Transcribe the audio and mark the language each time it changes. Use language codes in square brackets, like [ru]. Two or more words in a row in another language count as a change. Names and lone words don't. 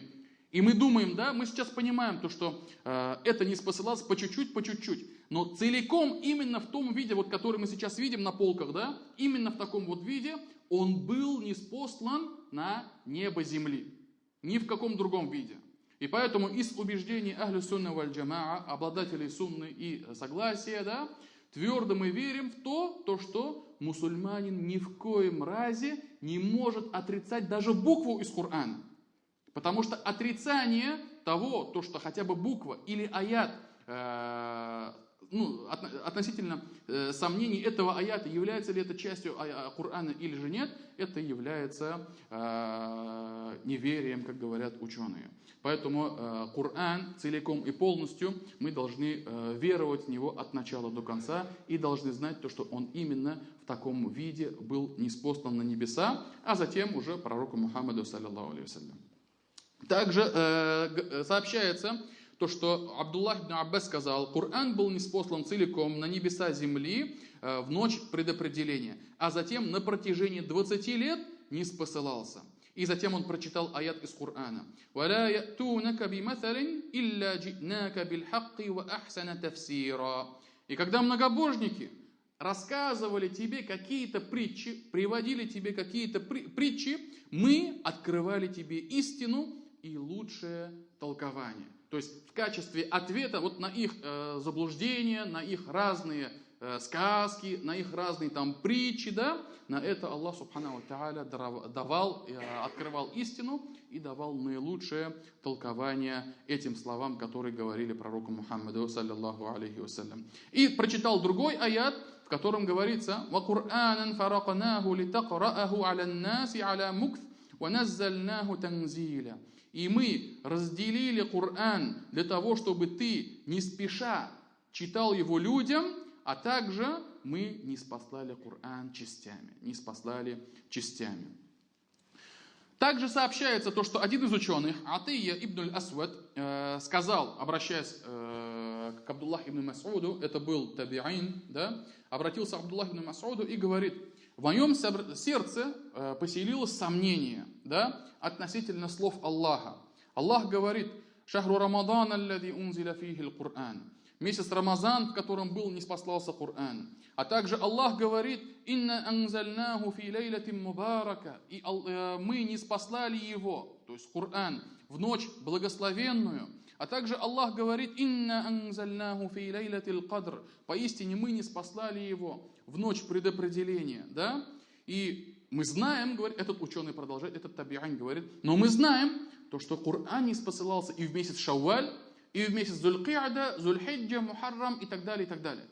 [ru] И мы думаем, да, мы сейчас понимаем то, что это не спосылалось по чуть-чуть, но целиком именно в том виде, вот, который мы сейчас видим на полках, да, именно в таком вот виде он был ниспослан на небо земли, ни в каком другом виде. И поэтому из убеждений [ar] أهل السنة والجماعة, [ru] обладателей сунны и согласия, да, твердо мы верим в то, что мусульманин ни в коем разе не может отрицать даже букву из Корана. Потому что отрицание того, то, что хотя бы буква или аят, относительно сомнений этого аята, является ли это частью Корана или же нет, это является неверием, как говорят ученые. Поэтому Коран целиком и полностью мы должны веровать в него от начала до конца и должны знать то, что он именно в таком виде был ниспослан на небеса, а затем уже пророку Мухаммаду, [ar] صلى الله عليه وسلم. [ru] Также сообщается то, что Абдуллах ибн Аббас сказал, Коран был ниспослан целиком на небеса земли в ночь предопределения, а затем на протяжении 20 лет не спосылался. И затем он прочитал аят из Корана. [ar] «ولا يأتونك بمثل إلا جئناك بالحق وأحسن تفسيرا». [ru] И когда многобожники рассказывали тебе какие-то притчи, приводили тебе какие-то притчи, мы открывали тебе истину и лучшее толкование. То есть в качестве ответа вот на их заблуждения, на их разные сказки, на их разные там притчи, да, на это Аллах [ar] سبحانه وتعالى [ru] открывал истину и давал наилучшее толкование этим словам, которые говорили пророку Мухаммаду, [ar] صلى الله عليه وسلم. [ru] И прочитал другой аят, в котором говорится: [ar] «وقرآنا فرقناه لتقرأه على الناس على مكث ونزلناه تنزيلا». [ru] И мы разделили Коран для того, чтобы ты не спеша читал его людям, а также мы не спаслали Коран частями. Также сообщается то, что один из ученых, Атия ибн аль-Асвад, сказал, обращаясь к Абдуллаху ибн Мас'уду, это был таби'ин, да, обратился к Абдуллаху ибн Мас'уду и говорит: в моем сердце поселилось сомнение, да, относительно слов Аллаха. Аллах говорит: [ar] «شهر رمضان الذي أنزل فيه القرآن». [ru] Месяц Рамазан, в котором был ниспослался Коран. А также Аллах говорит: [ar] «إنا أنزلناه في ليلة مباركة». [ru] И мы ниспослали его, то есть Коран, в ночь благословенную. А также Аллах говорит: [ar] «إنا أنزلناه في ليلة القدر». [ru] Поистине мы ниспослали его в ночь предопределения. Да? И мы знаем, говорит, этот ученый продолжает, этот таби'ин говорит, но мы знаем, то, что Коран ниспосылался и в месяц Шауаль, и в месяц Зуль-Ки'ада, Зуль-Хиджа, Мухаррам и так далее, и так далее.